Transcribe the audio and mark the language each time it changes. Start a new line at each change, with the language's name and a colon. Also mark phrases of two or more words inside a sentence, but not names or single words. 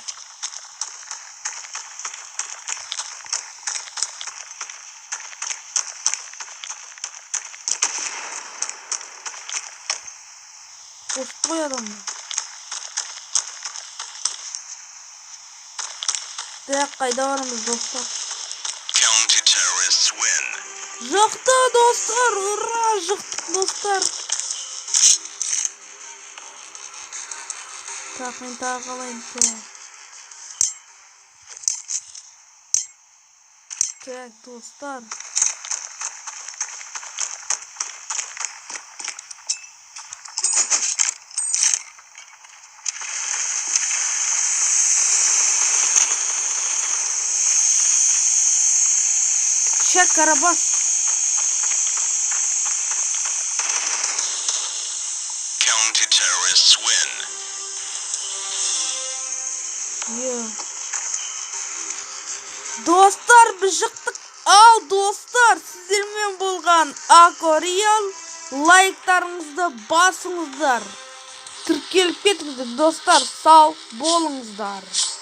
Kazakh: Пустой адам. Так, кайда барамыз достар?
English: Counter-terrorists win.
Kazakh: Жықты достар, ура, жықтық достар. Так, мен тағы қалайын. Так, достар. Чек Карабас.
English: Counter-terrorists win.
Kazakh: Достар, біз жықтық. Ал достар, сіздермен болған Акореал, лайктарыңызды басыңыздар. Тіркеліп кетіңіздер достар, сау болыңыздар.